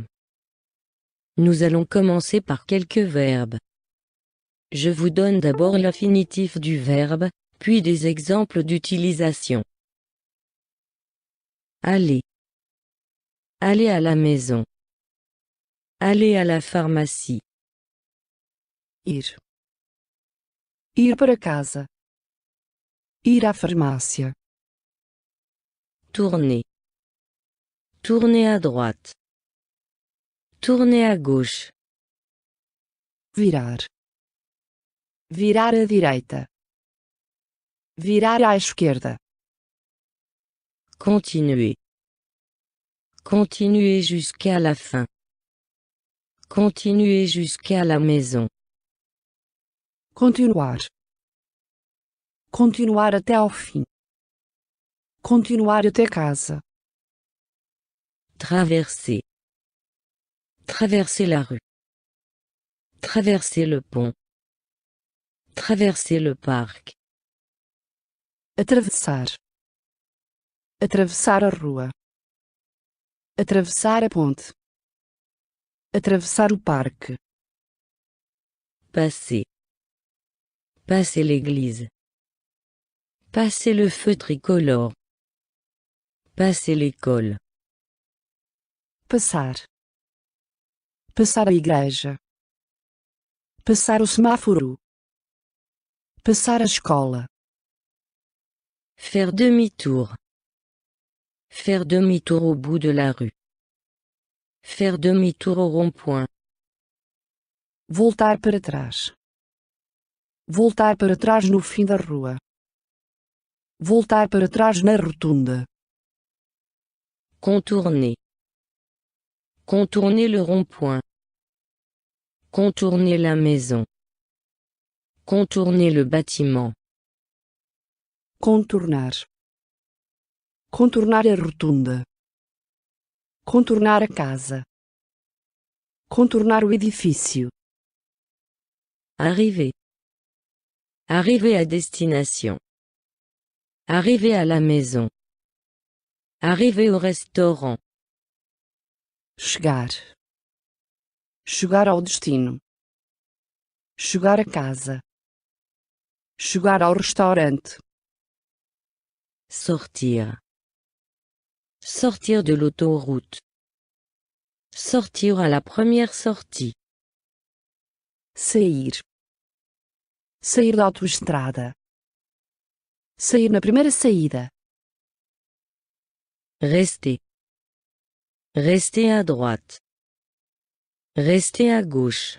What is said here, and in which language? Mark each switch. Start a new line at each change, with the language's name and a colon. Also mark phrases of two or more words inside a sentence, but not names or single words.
French: Nous allons commencer par quelques verbes. Je vous donne d'abord l'infinitif du verbe, puis des exemples d'utilisation. Aller. Aller à la maison. Aller à la pharmacie.
Portuguese: Ir. Ir para casa. Ir à farmácia.
French: Tourner. Tourner à droite. Tourner à gauche.
Portuguese: Virar. Virar à direita. Virar à esquerda.
French: Continuer. Continuer jusqu'à la fin. Continuer jusqu'à la maison.
Portuguese: Continuar. Continuar até ao fim. Continuar até casa.
French: Traverser. Traverser la rue. Traverser le pont. Traverser le parc.
Portuguese: Atravessar. Atravessar a rua. Atravessar a ponte. Atravessar o parque.
French: Passer. Passer l'église. Passer le feu tricolore. Passer l'école.
Portuguese: Passar. Passar a igreja. Passar o semáforo. Passar a escola.
French: Faire demi-tour. Faire demi-tour au bout de la rue. Faire demi-tour au rond-point.
Portuguese: Voltar para trás. Voltar para trás no fim da rua. Voltar para trás na rotunda.
French: Contourner. Contourner le rond-point. Contourner la maison. Contourner le bâtiment.
Portuguese: Contornar. Contornar a rotunda. Contornar a casa. Contornar o edifício.
French: Arriver. Arriver à destination. Arriver à la maison. Arriver au restaurant.
Portuguese: Chegar. Chegar ao destino. Chegar a casa. Chegar ao restaurante.
French: Sortir. Sortir de l'autoroute. Sortir à la première sortie.
Portuguese: Sair. Sair da autoestrada. Sair na primeira saída.
French: Rester. Rester à droite. Rester à gauche.